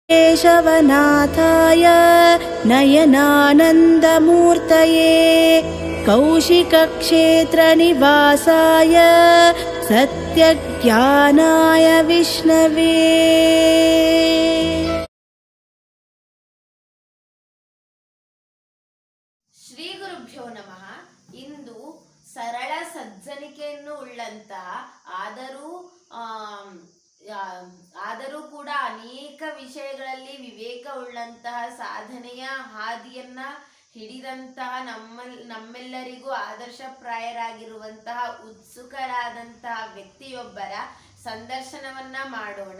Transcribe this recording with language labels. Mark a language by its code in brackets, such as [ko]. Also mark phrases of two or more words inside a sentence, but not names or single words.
[sa] केशवनाथाय नयनानन्दमूर्तये कौशिकक्षेत्रनिवासाय सत्यज्ञानाय विष्णवे। ಶ್ರೀ ಗುರುಭ್ಯೋ ನಮಃ. [kn] ಇಂದು ಸರಳ ಸಜ್ಜನಿಕೆಯನ್ನು ಉಳ್ಳಂತಹ ಆದರೂ ಕೂಡ ಅನೇಕ ವಿಷಯಗಳಲ್ಲಿ ವಿವೇಕ ಉಳ್ಳಂತಹ ಸಾಧನೆಯ ಹಾದಿಯನ್ನ ಹಿಡಿದಂತಹ ನಮ್ಮೆಲ್ಲರಿಗೂ ಆದರ್ಶಪ್ರಾಯರಾಗಿರುವಂತಹ ಉತ್ಸುಕರಾದಂತಹ ವ್ಯಕ್ತಿಯೊಬ್ಬರ ಸಂದರ್ಶನವನ್ನ ಮಾಡೋಣ.